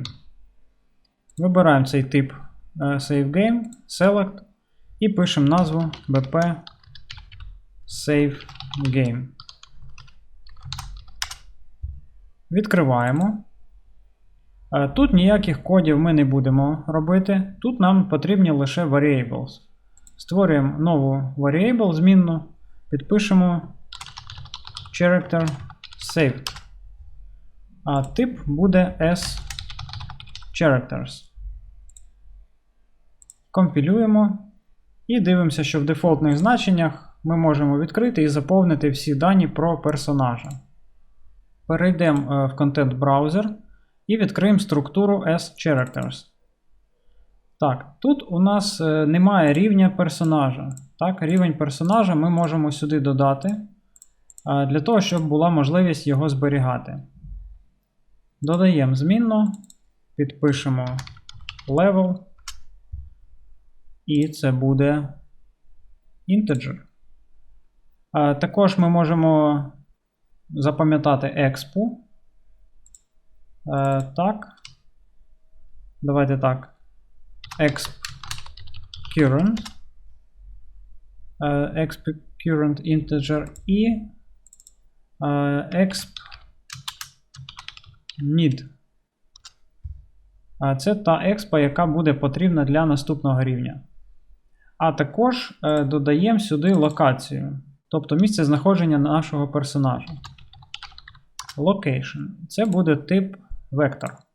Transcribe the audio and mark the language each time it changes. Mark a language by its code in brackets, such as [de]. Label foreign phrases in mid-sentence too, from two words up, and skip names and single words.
[uk] Вибираємо цей тип Save Game, Select і пишемо назву BP Save Game. Відкриваємо. Тут ніяких кодів ми не будемо робити. Тут нам потрібні лише variables. Створюємо нову variable змінну, підпишемо character saved. А тип буде as characters. Компілюємо і дивимося, що в дефолтних значеннях ми можемо відкрити і заповнити всі дані про персонажа. Перейдемо в Content Browser. І відкриємо структуру as-characters. Так, тут у нас немає рівня персонажа. Так, рівень персонажа ми можемо сюди додати, для того, щоб була можливість його зберігати. Додаємо змінну, підпишемо level, і це буде integer. Також ми можемо запам'ятати exp. Так. Давайте так. Exp current. Exp current integer і exp need. Це та експа, яка буде потрібна для наступного рівня. А також додаємо сюди локацію. Тобто місце знаходження нашого персонажа. Location. Це буде тип вектор.